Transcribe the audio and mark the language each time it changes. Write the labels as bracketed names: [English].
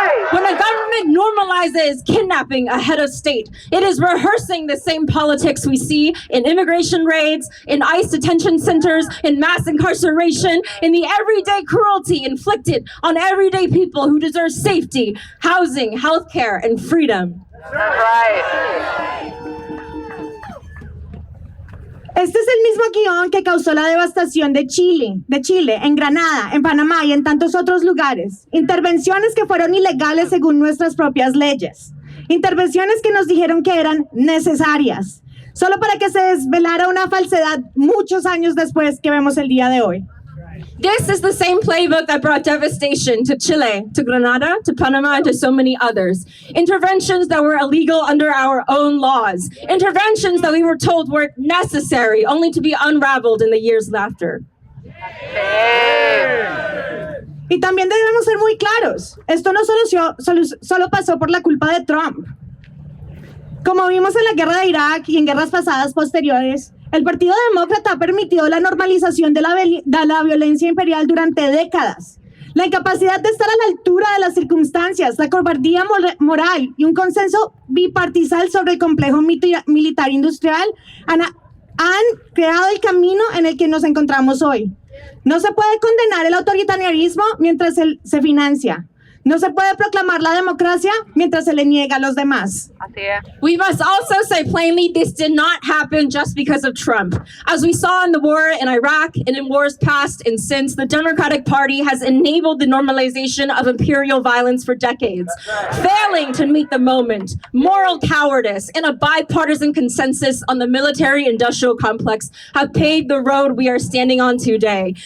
[English] When a government normalizes kidnapping a head of state, it is rehearsing the same politics we see in immigration raids, in ICE detention centers, in mass incarceration, in the everyday cruelty inflicted on everyday people who deserve safety, housing, healthcare, and freedom. [Spanish] Este es el mismo guión que causó la devastación de Chile, en Granada, en Panamá y en tantos otros lugares. Intervenciones que fueron ilegales según nuestras propias leyes. Intervenciones que nos dijeron que eran necesarias, solo para que se desvelara una falsedad muchos años después que vemos el día de hoy. [English] This is the same playbook that brought devastation to Chile, to Grenada, to Panama, and to so many others. Interventions that were illegal under our own laws. Interventions that we were told were necessary, only to be unraveled in the years after. [Spanish] Y también debemos ser muy claros. Esto no solo pasó por la culpa de Trump. Como vimos en la guerra de Irak y en guerras pasadas posteriores, el Partido Demócrata ha permitido la normalización de la violencia imperial durante décadas. La incapacidad de estar a la altura de las circunstancias, la cobardía moral y un consenso bipartisal sobre el complejo militar industrial han creado el camino en el que nos encontramos hoy. No se puede condenar el autoritarismo mientras se financia. No se puede proclamar la democracia mientras se le niega a los demás. [English] We must also say plainly this did not happen just because of Trump. As we saw in the war in Iraq and in wars past and since, the Democratic Party has enabled the normalization of imperial violence for decades, failing to meet the moment, moral cowardice, and a bipartisan consensus on the military-industrial complex have paved the road we are standing on today.